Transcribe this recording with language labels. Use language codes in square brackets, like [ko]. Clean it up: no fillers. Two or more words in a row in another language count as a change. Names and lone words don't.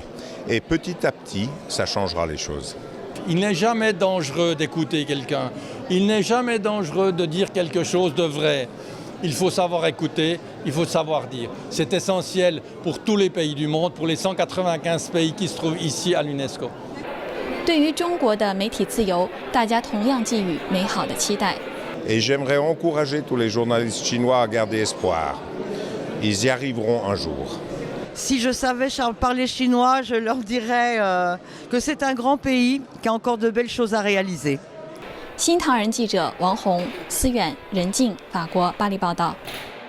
[fr] Et petit à petit, ça changera les choses. Il n'est jamais dangereux d'écouter quelqu'un. Il n'est jamais dangereux de dire quelque chose de vrai. Il faut savoir écouter, il faut savoir dire. C'est essentiel pour tous les pays du monde, pour les 195 pays qui se trouvent ici à l'UNESCO. [zh] 对于中国的媒体自由，大家同样寄予美好的期待。 [fr] Et j'aimerais encourager tous les journalistes chinois à garder espoir. Ils y arriveront un jour. Si je savais parler chinois, je leur dirais que c'est un grand pays qui a encore de belles choses à réaliser. [zh] 新唐人记者王红、思远、任静，法国巴黎报道。